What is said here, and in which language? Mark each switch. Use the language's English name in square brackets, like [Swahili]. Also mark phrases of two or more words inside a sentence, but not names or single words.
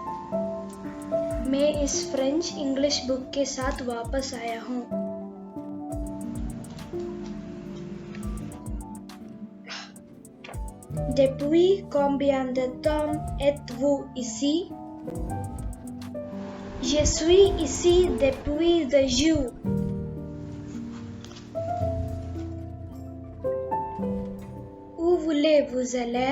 [Hindi] मैं इस [English] French English book [Hindi] के साथ वापस आया हूँ। [French] Depuis combien de temps êtes-vous ici? Je suis ici depuis 2 jours. Où voulez-vous aller?